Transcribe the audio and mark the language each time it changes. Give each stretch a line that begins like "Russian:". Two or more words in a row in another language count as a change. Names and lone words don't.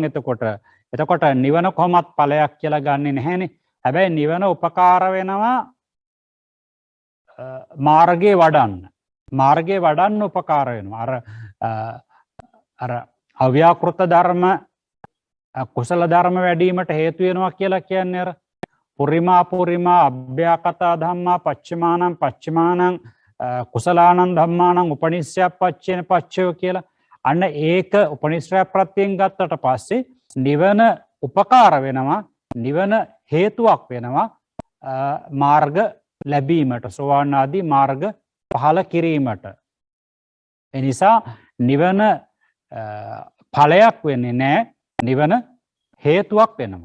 Sinhala: එතකොට නිවන කොහොමත් ඵලයක් කියලා ගන්නෙ නැහැනේ. හැබැයි නිවන උපකාර වෙනවා මාර්ගයේ වඩන්න උපකාර වෙනවා. අර අව්‍යාකෘත ධර්ම කුසල ධර්ම වැඩිවීමට හේතු වෙනවා කියලා කියන්නේ අර
Pali: පුරිමා අභ්‍යාකතා ධම්මා පච්චමානං කුසලානං ධම්මානං උපනිශ්‍රයප්පච්චේන පච්චයෝ
Sinhala: කියලා. අන්න ඒක උපනිශ්‍රය ප්‍රත්‍යයෙන් ගත්තට පස්සේ නිවන උපකාර වෙනවා, නිවන හේතුවක් වෙනවා මාර්ග ලැබීමට, සෝවාන් ආදී මාර්ග පහළ කිරීමට. ඒ නිසා නිවන ඵලයක් වෙන්නේ නැහැ, නිවන හේතුවක් වෙනවා.